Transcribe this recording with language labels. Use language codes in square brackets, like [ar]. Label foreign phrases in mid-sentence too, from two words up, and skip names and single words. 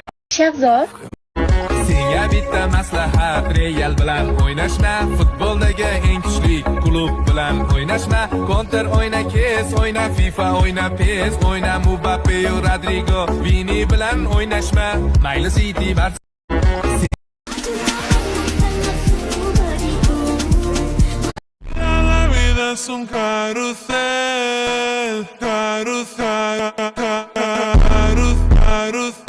[uz] Shahzod, Senga bitta maslahat, Real bilan o'ynashma, futboldagi eng kuchli klub bilan o'ynashma. Counter o'yna, kes o'yna, FIFA o'yna, PES o'yna, Mbappe, Rodrigo, Vini bilan o'ynashma. Mayli City bar [es] La vida es un carrusel, carrusel, carrusel.